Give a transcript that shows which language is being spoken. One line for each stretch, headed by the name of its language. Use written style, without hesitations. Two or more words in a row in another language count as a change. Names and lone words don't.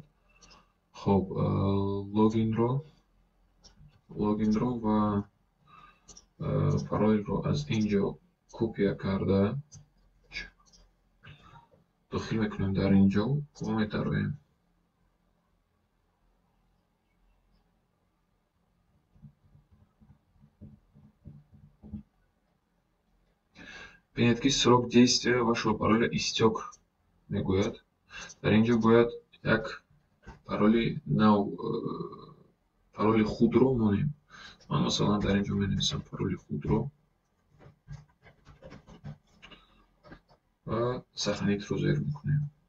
Tajik: Хоб, логинро ва паролро аз ин ҷо копия карда дохил мекунем дар ин ҷо ва метароем. Бинед ки
Russian: срок действия вашего пароля истёк
Tajik: мегӯяд. Дар ин ҷо бояд як пароли нав, пароли худро монем. Ман масалан дар ин ҷо менависам пароли худро ва саханитро зер мекунем.